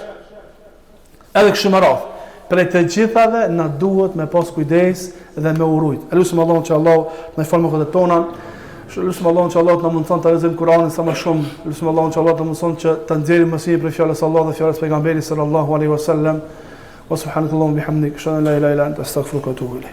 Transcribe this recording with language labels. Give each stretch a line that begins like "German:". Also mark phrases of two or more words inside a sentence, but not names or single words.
Albanian: Edhe kështu me radhë. Për të gjithave na duhet me pas kujdes dhe me urujt. Elusim Allahun që Allah na fal mëkatet tona. Lusim Allahun që Allah të na mundson të lexojmë Kur'anin sa më shumë. Lusim Allahun që Allah të mundson që të nxjerrim mësimin për fjalës së Allahut dhe fjalës pejgamberit
Arabic: صلى الله عليه وسلم. وسبحانك اللهم بحمدك، أشهد أن لا إله إلا أنت، أستغفرك وأتوب إليك.